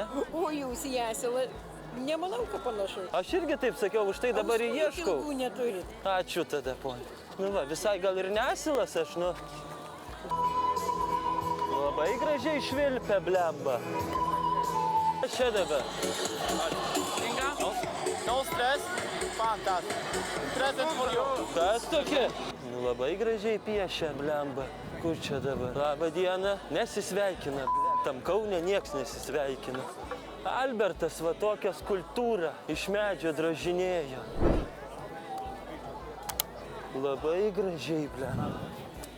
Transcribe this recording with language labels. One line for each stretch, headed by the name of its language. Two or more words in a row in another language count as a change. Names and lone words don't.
Lithuanian: O jūs į asilą, nemanau, kad panašus. Aš irgi taip sakiau, už tai dabar ir ieškau. Ilgų neturit. Ačiū tada, ponė. Nu va, visai gal ir nesilas aš, nu. Labai gražiai švilpia blemba. Čia dabar.
English: No stress, fantastic. Present for you.
Lithuanian: Kas tokia? Nu, labai gražiai piešia blemba. Kur čia dabar? Labą dieną. Nesisveikina, ble. Tam Kaune nieks nesisveikina. Albertas va tokią skulptūrą iš medžio drožinėjo. Labai gražiai, blemba.